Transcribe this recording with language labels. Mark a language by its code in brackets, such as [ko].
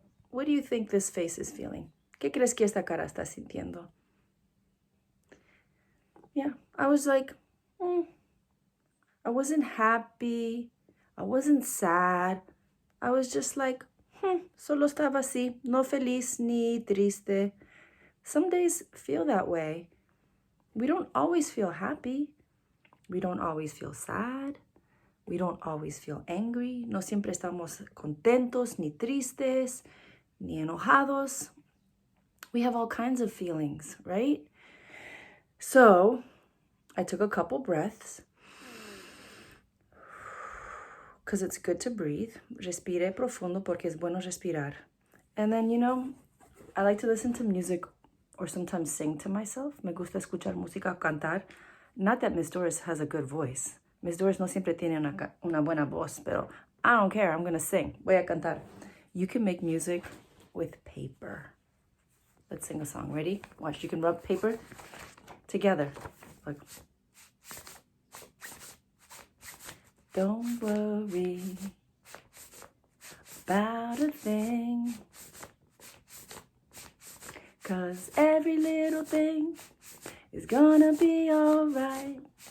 [en] What do you think this face is feeling? [es] ¿Qué crees que esta cara está sintiendo? [en] Yeah, I was like, I wasn't happy. I wasn't sad. I was just like, [es] solo estaba así, no feliz ni triste. [en] Some days feel that way. We don't always feel happy. We don't always feel sad. We don't always feel angry. [es] No siempre estamos contentos, ni tristes, ni enojados. [en] We have all kinds of feelings, right? So I took a couple breaths because it's good to breathe. [es] Respire profundo porque es bueno respirar. [en] And then, I like to listen to music or sometimes sing to myself. [es] Me gusta escuchar música, cantar. [en] Not that Miss Doris has a good voice. [es] Miss Doris no siempre tiene una buena voz, pero [en] I don't care. I'm going to sing. [es] Voy a cantar. [en] You can make music with paper. Let's sing a song. Ready? Watch. You can rub paper together. Like, don't worry about a thing, 'cause every little thing is gonna be alright.